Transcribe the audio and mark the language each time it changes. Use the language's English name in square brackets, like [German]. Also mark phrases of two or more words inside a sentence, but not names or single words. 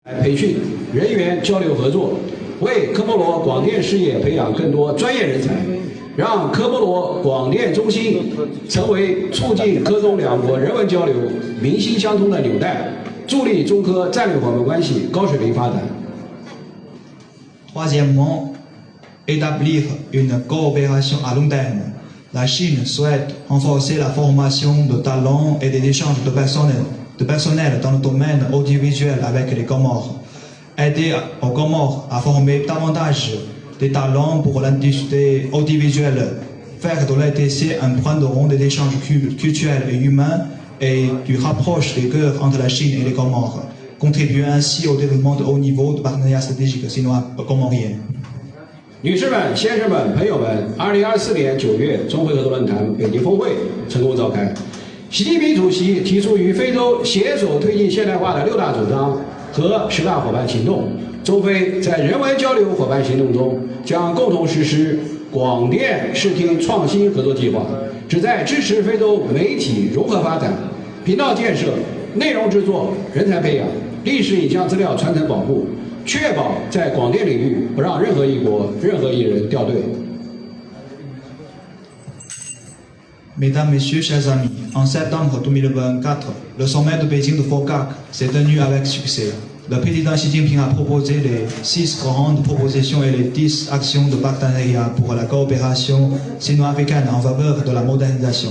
[Chinese] 培训、人员交流合作，为科莫罗广电事业培养更多专业人才，让科莫罗广电中心成为促进科中两国人文交流、民心相通的纽带，助力中科战略伙伴关系高水平发展。 [French] Troisièmement, établir une coopération à long terme. La Chine souhaite renforcer la formation de talents et des échanges de personnel dans le domaine audiovisuel avec les Comores. Aider aux Comores à former davantage des talents pour l'industrie audiovisuelle. Faire de l'ATC un point de rond des échanges culturels et humains et du rapproche des cœurs entre la Chine et les Comores. Contribuer ainsi au développement de haut niveau de partenariat stratégique sino-comorien. [Chinese] 女士们、先生们、朋友们，2024年9月中非合作论坛北京峰会成功召开。习近平主席提出与非洲携手推进现代化的6大主张和10大伙伴行动。中非在人文交流伙伴行动中将共同实施广电视听创新合作计划，旨在支持非洲媒体融合发展、频道建设、内容制作、人才培养、历史影像资料传承保护。确保在广电领域不让任何一国、任何一人掉队。 [French] Mesdames, Messieurs, chers amis, en septembre 2024, le sommet de Beijing de FOCAC s'est tenu avec succès. Le président Xi Jinping a proposé les 6 grandes propositions et les 10 actions de partenariat pour la coopération sino-africaine en faveur de la modernisation.